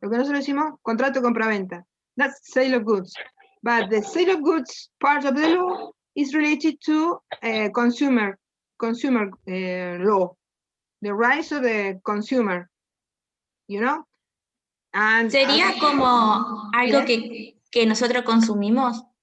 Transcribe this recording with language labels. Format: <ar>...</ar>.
<es>Lo que nosotros decimos, contrato compraventa.</es> <en>That's sale of goods. But the sale of goods part of the law is related to consumer law, the rights of the consumer, you know? And</en> <es>¿Sería como algo que nosotros consumimos?</es>